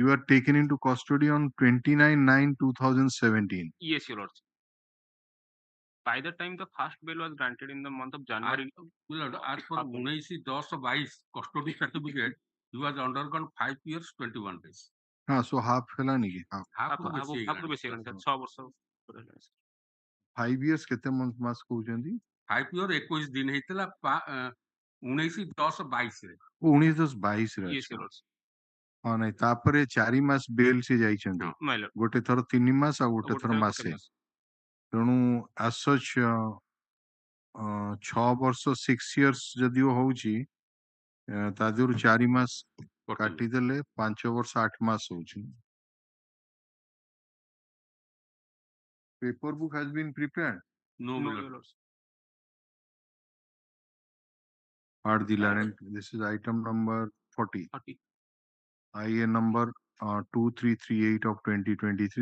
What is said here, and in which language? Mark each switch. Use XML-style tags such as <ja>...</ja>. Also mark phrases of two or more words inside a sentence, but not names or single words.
<en>You are taken into custody on 29/9/2017. Yes, your lord. By the time the first bail was granted in the month of January. As for 19/10/22 custody certificate, he was undergone 5 years 21 days. So half</en> <or>ହେଲାନି କି? half ବେଶୀ ହେଇଗଲାଣି sir, 6 ବର୍ଷ ଉପରେ ହେଲାଣି sir. 5 years କେତେ ମାସ କହୁଛନ୍ତି? 5 year 21 ଦିନ ହେଇଥିଲା 19/10/22 ରେ। 19/10/22 ରେ।</or> <en>Yes, your lord.</en> <or>ହଁ ନାଇଁ ତାପରେ 4 ମାସ ବେଲ୍ ସେ ଯାଇଛନ୍ତି।</or> <en>my lord.</en> <or>ଗୋଟେ ଥର 3 ମାସ ଆଉ ଗୋଟେ ଥର ମାସେ। ତେଣୁ</or> <en>as such</en> <or>6 ବର୍ଷ 6 years ଯଦିଓ ହଉଛି ତା ଦେହରୁ 4 ମାସ କାଟିଦେଲେ 5 ବର୍ଷ 8 ମାସ ହଉଛି।</or> <en>Paper book has been prepared. No, my lord. Part the land. This is item number 40. IA number 2338 of 2023.</en>